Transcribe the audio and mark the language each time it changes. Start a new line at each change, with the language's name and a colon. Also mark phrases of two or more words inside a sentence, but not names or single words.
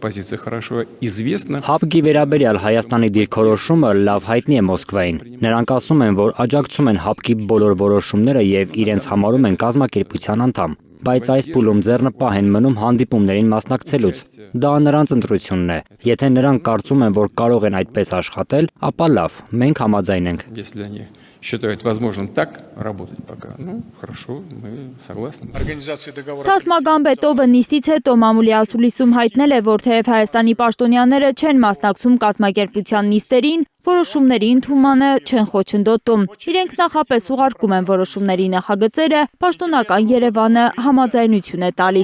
Armenian: ՀԱՊԿ-ի վերաբերյալ Հայաստանի դիրքորոշումը լավ հայտնի է Մոսկվային։ Նրանք ասում են, որ աջակցում են ՀԱՊԿ-ի բոլոր որոշումները եւ իրենց համարում են կազմակերպության անդամ։ Բայց այս փուլում ձեռնպահ են մնում հանդիպումներին մասնակցելուց։ Դա նրանց ընտրությունն է։ Եթե նրանք կարծում են, որ կարող են այդպես աշխատել, ապա լավ, մենք համաձայն ենք։
Russian: Считают возможным так работать пока. Ну, хорошо, мы согласны.
Armenian: Տասմագան Բետովը նիստից հետո մամուլի ասուլիսում հայտնել է, որ թեև Հայաստանի պաշտոնյաները չեն մասնակցում կազմակերպության նիստերին, որոշումների ընդունմանը չեն խոչընդոտում։ Իրենք նախապես ուղարկում են որոշումների նախագծերը, պաշտոնական Երևանը համաձայնություն է տալիս։